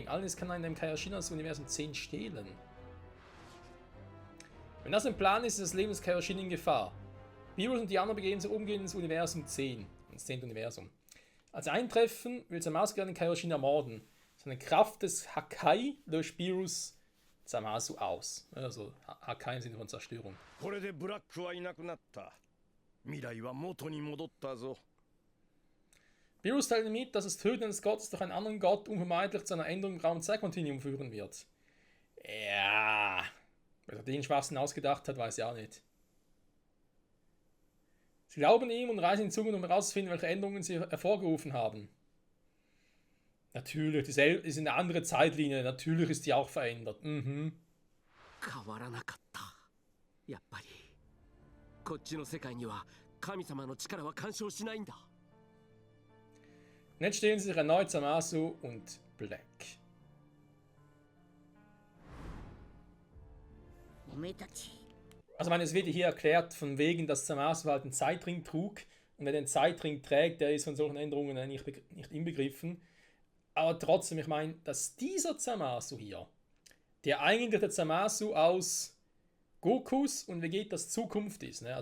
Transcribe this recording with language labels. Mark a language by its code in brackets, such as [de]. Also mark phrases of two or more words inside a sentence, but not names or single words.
[de] Allerdings kann er in dem Kaioshin-Universum 10 stehlen. Wenn das ein Plan ist, ist das Leben des Kaioshin in Gefahr. Beerus und die anderen begeben sich umgehend ins Universum 10, ins 10. Universum. Als sie eintreffen, will Zamasu gerne den Kaioshin ermorden. Seine Kraft des Hakai löscht Beerus Zamasu aus. Also Hakai im Sinne von Zerstörung. [ja] これでブラックはいなくなった。未来は元に戻ったぞ。 [de] Beerus teilt mit, dass das Töten eines Gottes durch einen anderen Gott unvermeidlich zu einer Änderung im Raum-Zeit-Kontinuum führen wird. Ja, wer den Schwachsinn ausgedacht hat, weiß ich auch nicht. Sie glauben ihm und reisen in Zukunft, um herauszufinden, welche Änderungen sie hervorgerufen haben. Natürlich, dieselbe ist eine andere Zeitlinie, natürlich ist die auch verändert. [ja] 変わらなかったやっぱりこっちの世界には神様の力は干渉しないんだ [de] Und jetzt stehen sie sich erneut Zamasu und Black. [ja] おめえたち。 [de] Also, ich meine, es wird hier erklärt, von wegen, dass Zamasu halt einen Zeitring trug. Und wer den Zeitring trägt, der ist von solchen Änderungen nicht inbegriffen. Aber trotzdem, ich meine, dass dieser Zamasu hier, der eigentlich der Zamasu aus Gokus und Vegetas Zukunft ist, ne?